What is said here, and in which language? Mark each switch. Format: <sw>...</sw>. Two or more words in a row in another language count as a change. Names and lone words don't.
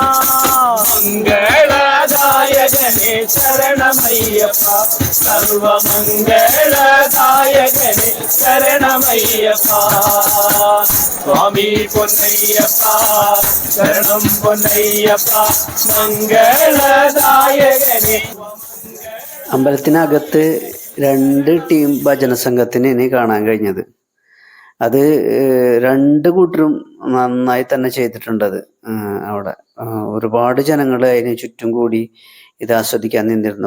<ta>மங்களதாயகனே சரணமையப்பா சர்வ மங்களதாயகனே சரணமையப்பா சுவாமி பொன்னையப்பா சரணம் பொன்னையப்பா മംഗളദായകനേ.</ta> <ml>അമ്പലത്തിനകത്ത് 2 ടീം ഭജന സംഘത്തിന് ഇനി കാണാൻ കഴിഞ്ഞത്. അത് 2 കൂട്ടരും നന്നായി തന്നെ ചെയ്തിട്ടുണ്ടത്. അവിടെ ഒരുപാട് ജനങ്ങൾ അതിന് ചുറ്റും കൂടി ഇത് ആസ്വദിക്കാൻ നിന്നിരുന്നു.</ml>